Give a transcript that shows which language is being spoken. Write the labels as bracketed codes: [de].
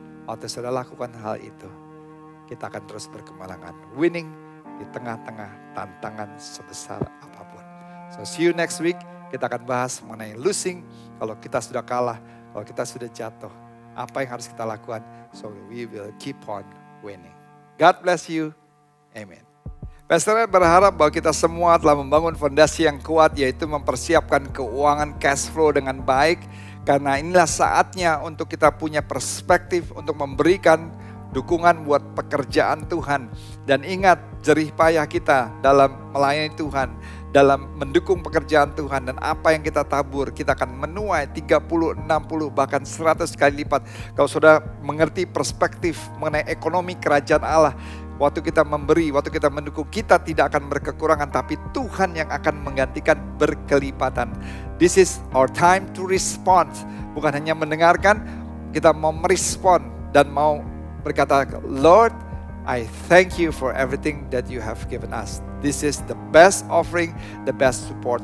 [id] Waktu sudah lakukan hal itu, kita akan terus berkemenangan. Winning di tengah-tengah tantangan sebesar apapun. [en] So see you next week. [id] Kita akan bahas mengenai losing. Kalau kita sudah kalah, kalau kita sudah jatuh, apa yang harus kita lakukan? [en] So we will keep on winning. God bless you. Amen. [id] Pastor berharap bahwa kita semua telah membangun fondasi yang kuat, yaitu mempersiapkan keuangan cash flow dengan baik. Karena inilah saatnya untuk kita punya perspektif untuk memberikan dukungan buat pekerjaan Tuhan. Dan ingat jerih payah kita dalam melayani Tuhan, dalam mendukung pekerjaan Tuhan. Dan apa yang kita tabur, kita akan menuai 30, 60, bahkan 100 kali lipat. Kalau sudah mengerti perspektif mengenai ekonomi kerajaan Allah, waktu kita memberi, waktu kita mendukung, kita tidak akan berkekurangan. Tapi Tuhan yang akan menggantikan berkelipatan. [en] This is our time to respond. [id] Bukan hanya mendengarkan, kita mau merespon dan mau berkata, [en] Lord, I thank you for everything that you have given us. This is the best offering, the best support.